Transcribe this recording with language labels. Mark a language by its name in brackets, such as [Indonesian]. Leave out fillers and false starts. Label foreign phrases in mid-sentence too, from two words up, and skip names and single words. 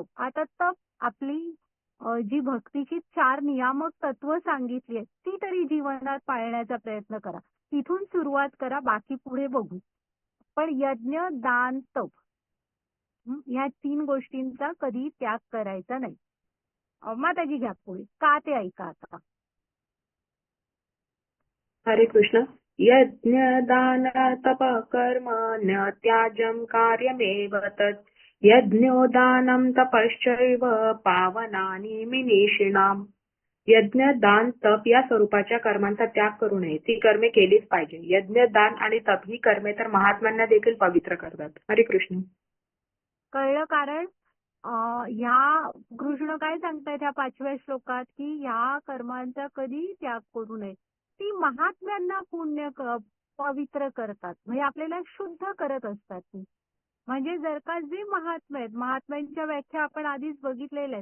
[Marathi] आता तप आपली जी भक्तीची 4 नियामक तत्व सांगितली आहेत ती तरी जीवनात पाळण्याचा प्रयत्न करा. तिथून सुरुवात करा, बाकी पुढे बघू. पण यज्ञ, दान, तप ह्या 3 गोष्टींचा कधी त्याग करायचा नाही. माताजी घ्या पुढे. का ते ऐका आता. [Sanskrit] हरे कृष्ण. यज्ञ, दान, तप कर्म न त्याज्यं कार्यमेव तत्. यज्ञो दानं तपश्चैव पावनानि मनीषिणाम्. [Marathi] यज्ञ, दान, तप या स्वरूपाच्या कर्मांचा त्याग करू नये. ती कर्मे केलीच पाहिजे. यज्ञ, दान आणि तप ही कर्मे तर महात्म्यांना देखील पवित्र करतात. हरे कृष्ण. कळलं? कारण ह्या कृष्ण काय सांगतायत ह्या 5व्या श्लोकात की ह्या कर्मांचा कधी त्याग करू नये. ती महात्म्यांना पवित्र करतात, म्हणजे आपल्याला शुद्ध करत असतात ती. म्हणजे जर का जे महात्मे आहेत, महात्म्यांच्या व्याख्या आपण आधीच बघितलेल्या आहेत.